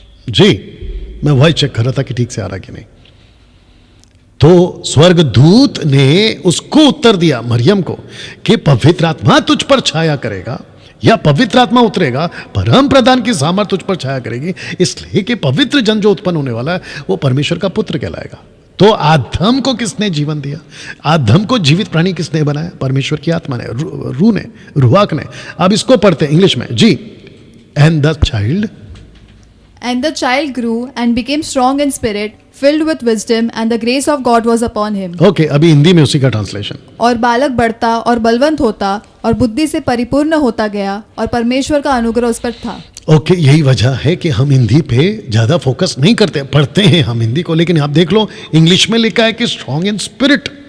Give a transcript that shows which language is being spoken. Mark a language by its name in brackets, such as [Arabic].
[Hindi] जी, मैं voice check कर रहा था कि ठीक से आ रहा कि नहीं। तो स्वर्गदूत ने उसको उत्तर दिया मरियम को कि पवित्र आत्मा तुझ पर छाया करेगा, या पवित्र आत्मा उतरेगा, परम प्रधान की सामर्थ तुझ पर छाया करेगी, इसलिए कि पवित्र जन जो उत्पन्न होने वाला है वो परमेश्वर का पुत्र कहलाएगा। तो आदम को किसने जीवन दिया? आदम को जीवित प्राणी किसने बनाया? परमेश्वर की आत्मा ने, रूह ने, रुहाक ने। अब इसको पढ़ते हैं इंग्लिश में जी। [English] And the child grew and became strong in spirit, filled with wisdom, and the grace of God was upon him. [Hindi] Okay, अभी हिंदी में उसी का ट्रांसलेशन। और बालक बढ़ता और बलवंत होता और बुद्धि से परिपूर्ण होता गया और परमेश्वर का अनुग्रह उस पर था। ओके, यही वजह है कि हम हिंदी पे ज्यादा फोकस नहीं करते। पढ़ते हैं हम हिंदी को, लेकिन आप देख लो इंग्लिश में लिखा है कि [English] Strong in spirit.